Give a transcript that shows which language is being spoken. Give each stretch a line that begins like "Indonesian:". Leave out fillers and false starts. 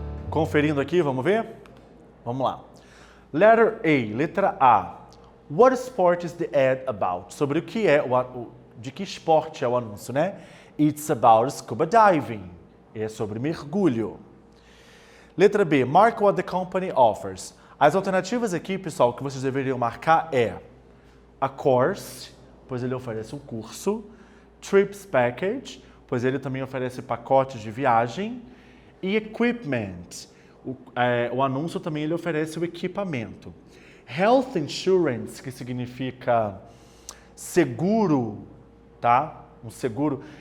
Portuguese: Conferindo aqui, vamos ver? Vamos lá.
English: Letter A,
Portuguese: letra A.
English: What sport is the ad about?
Portuguese: Sobre o que é, de que esporte é o anúncio, né?
English: It's about scuba diving.
Portuguese: É sobre mergulho.
English: Letra B, mark what the company offers.
Portuguese: As alternativas aqui, pessoal, que vocês deveriam marcar é a course, pois ele oferece um curso, trips package, pois ele também oferece pacotes de viagem, e equipment. O anúncio também ele oferece o equipamento. Health insurance, que significa seguro, tá? Um seguro.